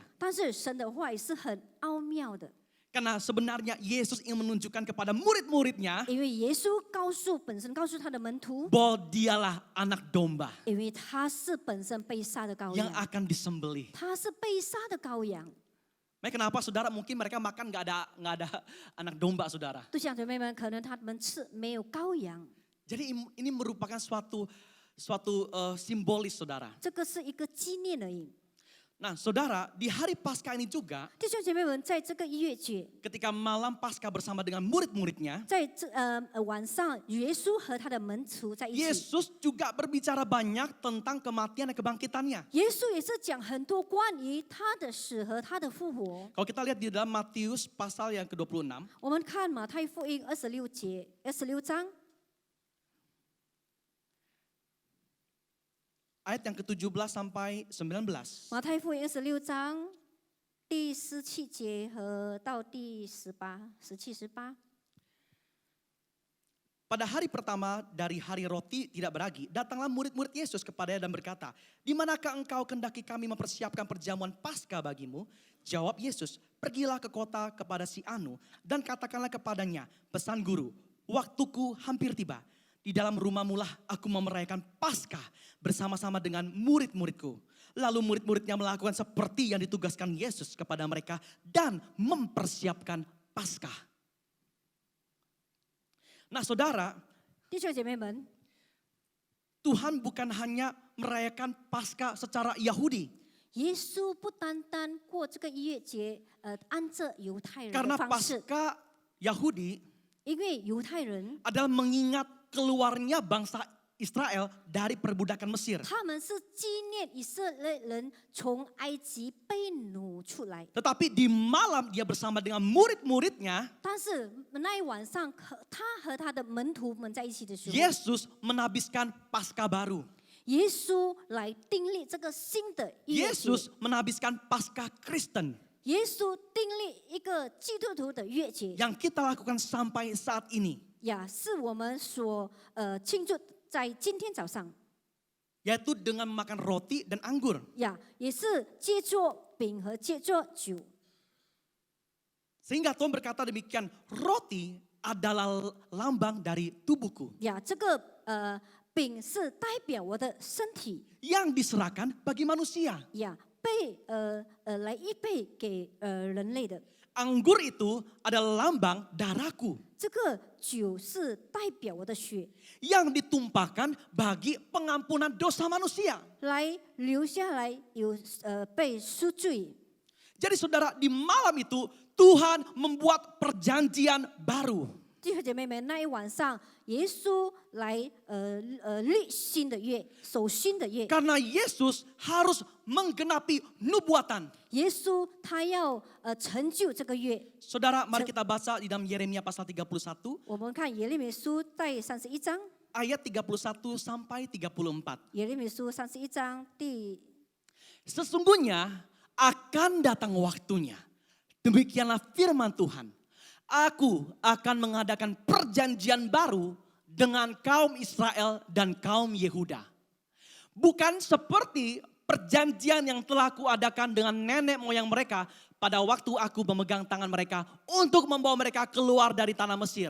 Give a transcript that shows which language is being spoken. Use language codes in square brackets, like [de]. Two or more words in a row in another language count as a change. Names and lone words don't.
[zh] 但是神的话也是很奥妙的， [id] Karena sebenarnya Yesus ingin menunjukkan kepada murid-muridnya [zh] 因为耶稣本身告诉他的门徒， [id] bahwa dialah anak domba [zh] 因为他是本身被杀的羔 [id] yang [zh] 羊， [id] akan disembelih. [zh] 他是被杀的羔羊。 [id] Makanya kenapa saudara mungkin mereka makan nggak ada anak domba saudara. [zh] 弟兄姐妹们，可能他们吃没有羔羊， [id] Jadi ini merupakan suatu simbolis saudara. [zh] 这个是一个纪念而已。 [id] Nah saudara, di hari Paskah ini juga [zh] 弟兄姐妹们，在这个逾越节， [id] ketika malam Paskah bersama dengan murid-muridnya, [zh] 在晚上，耶稣和他的门徒在一起。 [id] Yesus juga berbicara banyak tentang kematian dan kebangkitannya. [zh] 耶稣也是讲很多关于他的死和他的复活。 [id] Kalau kita lihat di dalam Matius pasal yang ke-26, [zh] 我们看马太福音26章 [id] ayat yang ke-17 sampai 19. [zh] 马太福音26章第17节和到第17、18。 [id] Pada hari pertama dari hari roti tidak beragi, datanglah murid-murid Yesus kepadanya dan berkata, "Di manakah engkau kendaki kami mempersiapkan perjamuan Paskah bagimu?" Jawab Yesus, "Pergilah ke kota kepada si Anu dan katakanlah kepadanya, pesan guru, waktuku hampir tiba. Di dalam rumahmu lah aku mau merayakan Paskah bersama-sama dengan murid-muridku." Lalu murid-muridnya melakukan seperti yang ditugaskan Yesus kepada mereka dan mempersiapkan Paskah. Nah saudara, [zh] 弟兄姐妹们， [id] Tuhan bukan hanya merayakan Paskah secara Yahudi. [zh] 耶稣不单单过这个逾越节，按着犹太人 [id] Karena [zh] 的方式， [id] Paskah Yahudi [zh] 因为犹太人 [id] adalah mengingat keluarnya bangsa Israel dari perbudakan Mesir. [zh] 他们是纪念以色列人从埃及被掳出来， [id] Tetapi di malam dia bersama dengan murid-muridnya, [zh] 但是那一晚上，他和他的门徒们在一起的时候， [id] Yesus menabiskan Paskah baru. [zh] 耶稣来订立这个新的逾越节。 [id] Yesus menhabiskan Paskah Kristen [zh] 耶稣订立一个基督徒的逾越节 [id] yang kita lakukan sampai saat ini, [zh] 呀，是我们所庆祝在今天早上 [id] yaitu dengan makan roti dan anggur. [zh] 呀，也是借着饼和借着酒。 [id] Sehingga Tuhan berkata demikian, roti adalah lambang dari tubuhku [zh] 呀，这个饼是代表我的身体 [id] yang diserahkan bagi manusia. [zh] 呀，被来预备给人类的。 [id] Anggur itu adalah lambang darahku [zh] 这个酒是代表我的血， [id] yang ditumpahkan bagi pengampunan dosa manusia. [zh] 来留下来有被赎罪。 [id] Jadi saudara, di malam itu Tuhan membuat perjanjian baru. [zh] 弟兄姐妹们，那一晚上，耶稣来立新的约，守新的约。 [id] Karena Yesus harus menggenapi nubuatan. [zh] 耶稣他要成就这个约。 [id] Saudara, mari kita baca di dalam Yeremia pasal 31, [zh] 我们看耶利米书第31章， [id] ayat 31 sampai 34. [zh] 耶利米书31章第 [id] Sesungguhnya akan datang waktunya. Demikianlah firman Tuhan. Aku akan mengadakan perjanjian baru dengan kaum Israel dan kaum Yehuda. Bukan seperti perjanjian yang telah kuadakan dengan nenek moyang mereka pada waktu aku memegang tangan mereka untuk membawa mereka keluar dari tanah Mesir.